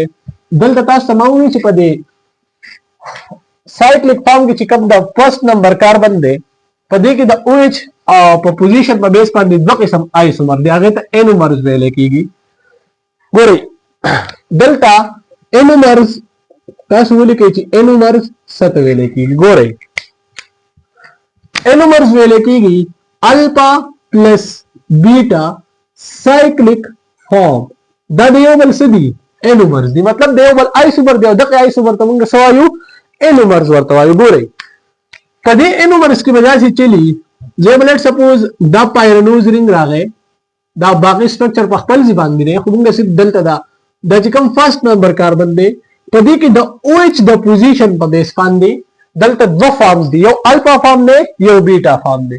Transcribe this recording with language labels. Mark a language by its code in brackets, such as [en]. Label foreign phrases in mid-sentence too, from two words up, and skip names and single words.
[ps] دلته تاسو ته معلومه چې په دې [en] cyclic form [ps] کې چې کوم د [en] first number carbon [ps] دی په دې کې د OH په پوزیشن په بیس باندې دوه قسم آیسومر دی هغه ته انومرز ویل کېږي. ګورئ دلته انومرز تاسو ولیکئ چې انومرز څه ته ویل کېږي. ګورئ انومرز ویل کېږي [en] alpha plus beta cyclic form. [ps] دا د یو بل څه دي انومرز دي مطلب د یو بل آیسومر دی او دغه آیسومر ته موږ څه وایو انومرز ورته وایو. ګورئ په دې انومرز کې به داسې چلی زه [en] let suppose [ps] دا [en] pyranose ring [ps] راغی دا باقي سټرکچر په خپل ځای باندې دی خو موږ صرف دلته دا چې کوم [en] first number carbon [ps] دی په دې کې د OH د پوزیشن په بیس باندې دلته دوه فارمز دي یو [en] alpha form [ps] دی یو [en] beta form [ps] دی.